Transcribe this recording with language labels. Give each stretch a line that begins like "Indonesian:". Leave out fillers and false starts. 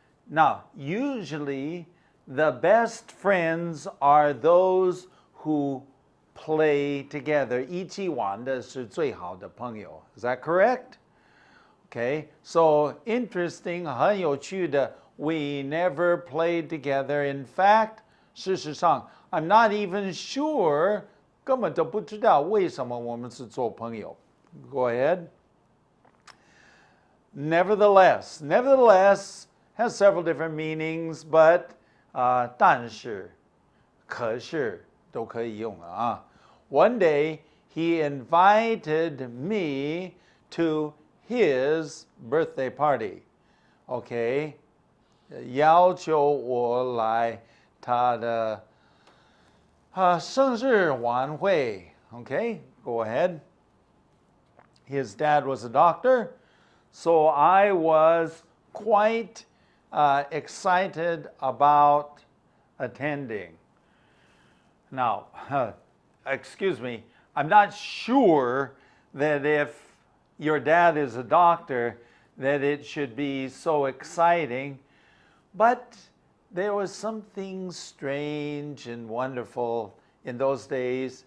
English: Now, usually the best friends are those who play together.
Chinese: 一起玩的是最好的朋友.
English: Is that correct? Okay, so interesting,
Chinese: 很有趣的
English: we never played together. In fact,
Chinese: 事实上
English: I'm not even sure
Chinese: 根本都不知道为什么我们是做朋友
English: Go ahead. Nevertheless has several different meanings, but
Chinese: 但是可是都可以用啊
English: One day he invited me to his birthday party.
Chinese: Okay, 要求我来他的生日晚会
English: Okay, go ahead. His dad was a doctor, so I was quite excited about attending. Now, excuse me, I'm not sure that if your dad is a doctor, that it should be so exciting, but there was something strange and wonderful in those days.